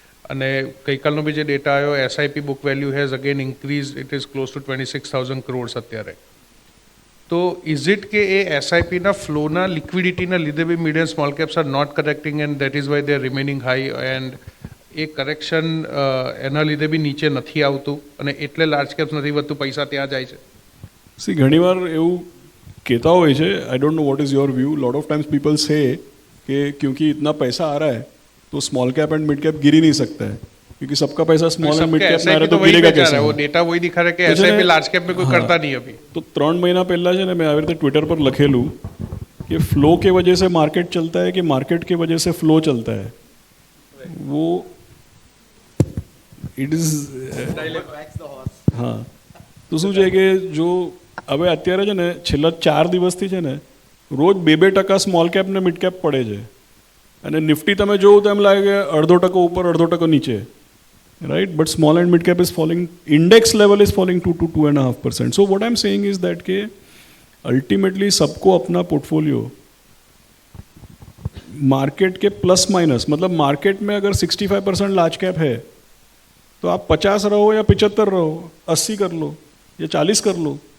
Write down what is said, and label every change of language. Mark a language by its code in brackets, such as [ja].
[gu] અને ગઈકાલનો બી જે ડેટા આવ્યો, [en] SIP book value has again increase, it is close to 26,000 crores [gu] અત્યારે. તો ઇઝ ઇટ કે એ એસઆઈપીના ફ્લોના લિક્વિડિટીના લીધે બી [en] mid and small caps are not correcting and that is why they are remaining high, [gu] and A correction એના લીધે બી નીચે નથી આવતું અને એટલે લાર્જ કેપ્સ નથી વધતું, પૈસા ત્યાં જાય છે? સી, ઘણીવાર એવું કહેતા હોય છે, [en] I don't know what is your view, [hi] lot of times people से कि क्योंकि इतना पैसा आ रहा है तो small cap and mid cap गिर ही नहीं सकता है, क्योंकि सबका पैसा स्मॉल एंड मिड कैप में आ रहा है तो गिरेगा कैसे? वो डेटा वही दिखा रहा है कि एसआईपी लार्ज कैप में कोई करता नहीं अभी. तो 3 महीना पहला [gu] છે ને મેં આવી રીતે ટ્વિટર પર લખેલું [hi] कि फ्लो के वजह से मार्केट चलता है कि मार्केट के वजह से फ्लो चलता है. वो इट इज हाँ. [gu] તો શું છે કે જો હવે અત્યારે છે ને છેલ્લા 4 દિવસથી છે ને રોજ 2-2% સ્મોલ કેપ ને મિડ કેપ પડે છે, અને નિફ્ટી તમે જોવો તો એમ લાગે કે 0.5% ઉપર 0.5% નીચે, right. [en] But small and mid cap is falling, index level is falling 2-2.5%. So what I am saying is that [hi] के अल्टीमेटली सबको अपना पोर्टफोलियो मार्केट के प्लस माइनस, मतलब मार्केट में अगर 65% लार्ज कैप है तो आप 50 रहो या 75 रहो, 80 कर लो या 40 कर लो,